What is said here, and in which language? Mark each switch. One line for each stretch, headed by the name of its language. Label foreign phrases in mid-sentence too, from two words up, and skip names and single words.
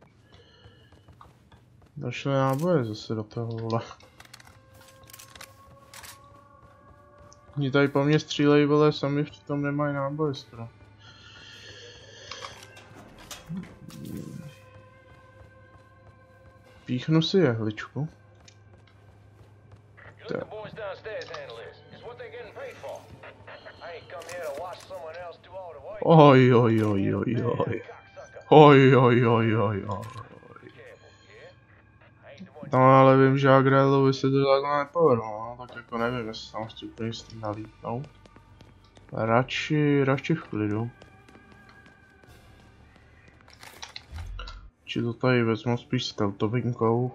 Czech: Došly náboje zase do toho, vole. Oni tady po mně střílejí, vole, sami přitom nemají náboje skoro. Píchnu si jehličku. Oj, oj, oj, oj, oj. Oj, oj, oj, oj, oj. No, ale vím, že Agrelovi se to takhle nepovedlo, no, tak jako nevím, jestli tam chci úplně s tím nalítnout. Radši v klidu. Či to tady vezmu spíš s teltovinkou.